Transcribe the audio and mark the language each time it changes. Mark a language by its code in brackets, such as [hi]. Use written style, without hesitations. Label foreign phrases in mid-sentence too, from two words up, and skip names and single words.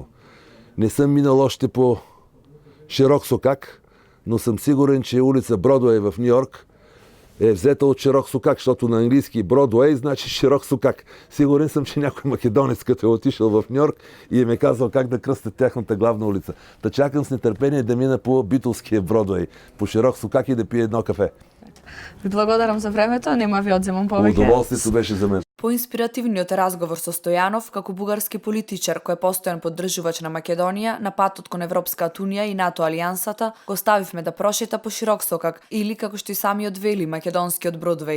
[bg] Не съм минал още по Широк Сокак, но съм сигурен, че улица Бродуей в Нью-Йорк е взета от Широк Сокак, защото на английски Бродуей значи Широк Сокак. Сигурен съм, че някой македонец, като е отишъл в Нью-Йорк и им е казал как да кръстят тяхната главна улица. Та чакам с нетърпение да мина по битолския Бродуей, по Широк Сокак и да пия едно кафе. [mk] Ви благодарам за времето, нема ви одземам повеќе. [bg] Удоволствието беше за мен. [mk] По инспиративниот разговор со Стојанов, како бугарски политичар кој е постојан поддржувач на Македонија, на патот кон Европската унија и НАТО алијансата, го ставивме да прошета по Широк Сокак или, како што и самиот вели, македонскиот Бродвеј.